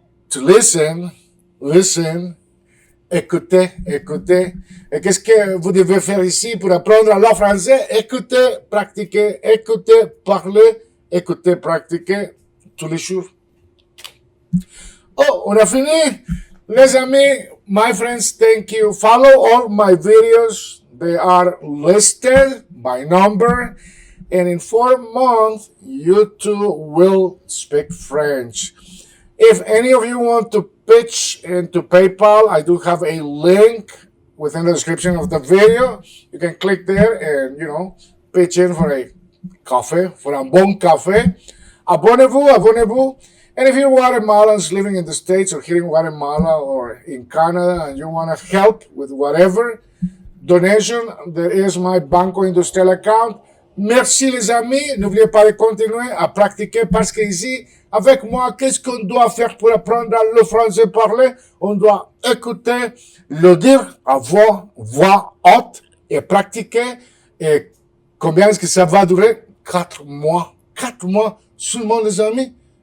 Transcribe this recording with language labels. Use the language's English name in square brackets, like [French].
[English] To listen, listen. [French] Écoutez, écoutez. Et qu'est-ce que vous devez faire ici pour apprendre le français? Écoutez, pratiquer, écoutez, parler, écoutez, pratiquer tous les jours. Oh, on a fini. Les amis, [English] my friends, thank you. Follow all my videos. They are listed by number. And in 4 months, you too will speak French. If any of you want to pitch into PayPal, I do have a link within the description of the video. You can click there and, pitch in for a café, for [French] un bon café. Abonnez-vous, abonnez-vous. [English] And if you're Guatemalans living in the States or here in Guatemala or in Canada and you want to help with whatever donation, there is my Banco Industrial account. [French] Merci les amis. N'oubliez pas de continuer à pratiquer parce que ici, avec moi, qu'est-ce qu'on doit faire pour apprendre le français parler? On doit écouter, le dire à voix haute et pratiquer. Et combien est-ce que ça va durer? 4 mois. 4 mois seulement les amis.